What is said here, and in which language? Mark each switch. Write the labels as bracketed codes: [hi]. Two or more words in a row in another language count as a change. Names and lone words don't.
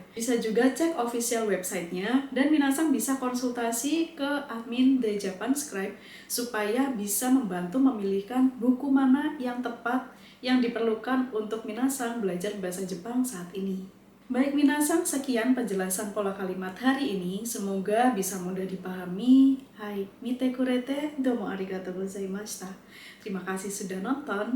[id] Bisa juga cek official websitenya dan minasang bisa konsultasi ke admin The Japan Scribe supaya bisa membantu memilihkan buku mana yang tepat yang diperlukan untuk minasang belajar bahasa Jepang saat ini. Baik minasang, sekian penjelasan pola kalimat hari ini. Semoga bisa mudah dipahami. [ja] Hai, 見てくれて、どうもありがとうございました. [id] Terima kasih sudah nonton.